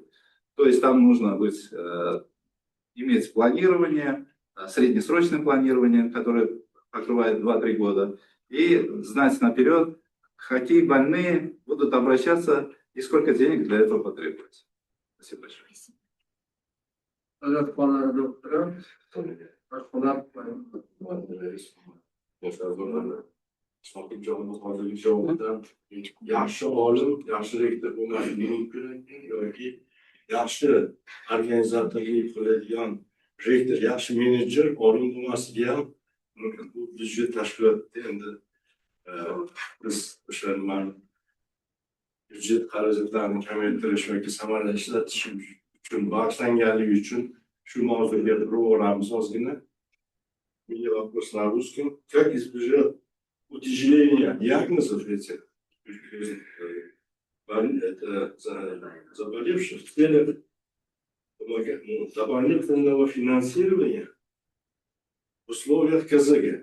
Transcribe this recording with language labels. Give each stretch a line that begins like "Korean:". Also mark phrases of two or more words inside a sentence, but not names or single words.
Russian: То есть там нужно иметь планирование, среднесрочное планирование, которое покрывает 2-3 года, и знать наперед, какие больные будут обращаться и сколько денег для этого потребуется. Спасибо большое.
Uzbek: Yaxshi olim, yaxshi rektor bo'lmasligi mumkin yoki yaxshi organizatorlik qiladigan rektor, yaxshi menejer, olim bo'lmasligi ham mumkin. Bu byudjet tashkilotida endi biz o'sha byudjet xarajatlarini kamaytirish yoki samarali ishlatish uchun bag'ishlanganligi uchun shu mavzuga to'g'rilamiz ozgina.
Russian: Меня вопрос на русском. Как избежать утяжеления диагнозов этих заболевших в целях дополнительного финансирования в условиях КЗГ?